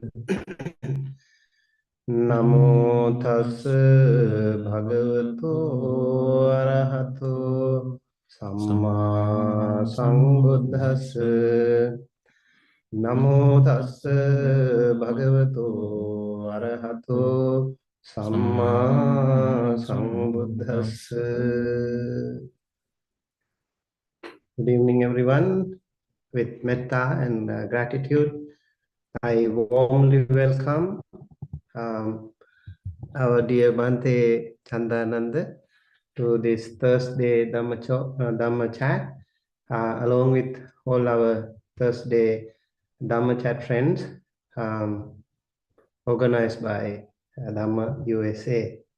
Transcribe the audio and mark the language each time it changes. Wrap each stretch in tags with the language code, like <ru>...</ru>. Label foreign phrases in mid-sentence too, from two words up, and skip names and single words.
<pi>Namo tassa bhagavato arahato samma sambuddhassa. Namo tassa bhagavato arahato samma sambuddhassa.</pi> <en>Good evening, everyone. With metta and gratitude, I warmly welcome our dear Bhante Chandananda to this Thursday Dhamma chat, along with all our Thursday Dhamma chat friends, organized by Dhamma USA.</en>